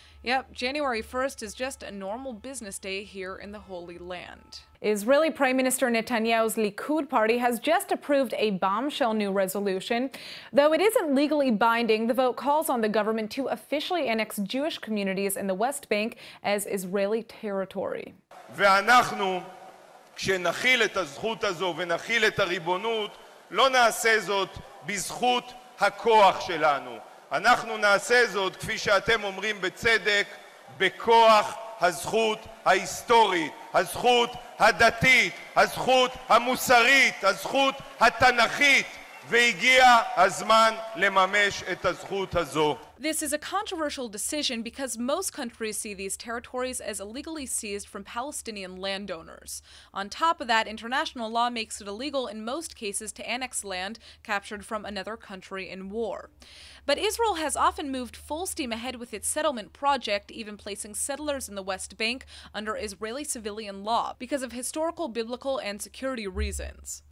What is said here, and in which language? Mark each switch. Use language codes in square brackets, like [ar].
[en] Yep, January 1st is just a normal business day here in the Holy Land. Israeli Prime Minister Netanyahu's Likud party has just approved a bombshell new resolution. Though it isn't legally binding, the vote calls on the government to officially annex Jewish communities in the West Bank as Israeli territory. [he] ואנחנו, כשנחיל את הזכות הזו ונחיל את הריבונות, לא נעשה זאת בזכות הכוח שלנו. אנחנו נעשה זאת, כפי שאתם אומרים בצדק, בכוח הזכות ההיסטורית, הזכות הדתית, הזכות המוסרית, הזכות התנ"כית, והגיע הזמן לממש את הזכות הזו. [en] This is a controversial decision because most countries see these territories as illegally seized from Palestinian landowners. On top of that, international law makes it illegal in most cases to annex land captured from another country in war. But Israel has often moved full steam ahead with its settlement project, even placing settlers in the West Bank under Israeli civilian law because of historical, biblical, and security reasons.